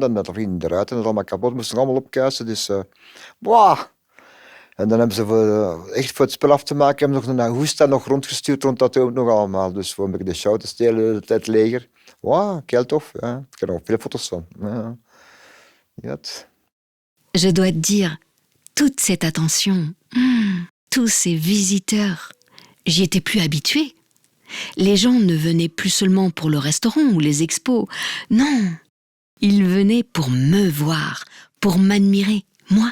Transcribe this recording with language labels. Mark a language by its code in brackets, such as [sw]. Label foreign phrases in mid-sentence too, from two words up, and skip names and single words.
[nl] En dat vliegt eruit en dat is allemaal kapot. Moesten allemaal opkuisen. Dus, En dan hebben ze echt voor het spel af te maken, hebben ze nog een Augusta nog rondgestuurd rond dat ook nog allemaal. Dus voor een beetje de show te stelen, het leger. Wauw, heel tof. Ja. Ik heb er nog veel foto's van. Ja. [fr] Je dois te dire, toute cette attention, tous ces visiteurs, j'y étais plus habituée. Les gens ne venaient plus seulement pour le restaurant ou les expos. Non, ils venaient pour me voir, pour m'admirer, moi.